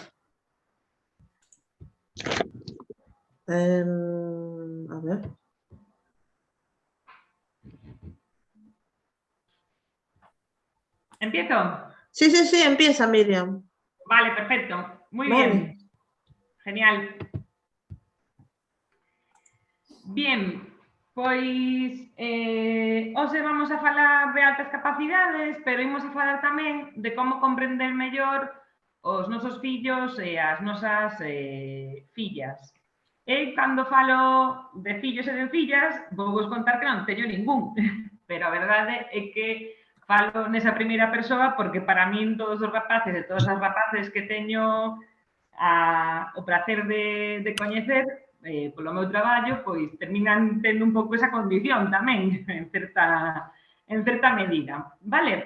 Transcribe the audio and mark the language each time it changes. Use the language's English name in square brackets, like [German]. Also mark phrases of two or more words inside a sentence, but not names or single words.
[Spanish] A ver. ¿Empiezo? Sí, sí, sí, empieza, Miriam. Vale, perfecto. Muy Vale. bien. Genial. Bien, [Galician] pois hoxe vamos a falar de altas capacidades, pero imos a falar tamén de como comprender mellor os nosos fillos e as nosas fillas. E cando falo de fillos e de fillas, vou vos contar que non teño ningún, pero a verdade é que falo nesa primeira persoa porque para min todos os rapaces e todas as rapaces que teño o placer de coñecer polo meu traballo, pois terminan tendo un pouco esa condición tamén, en certa medida, vale?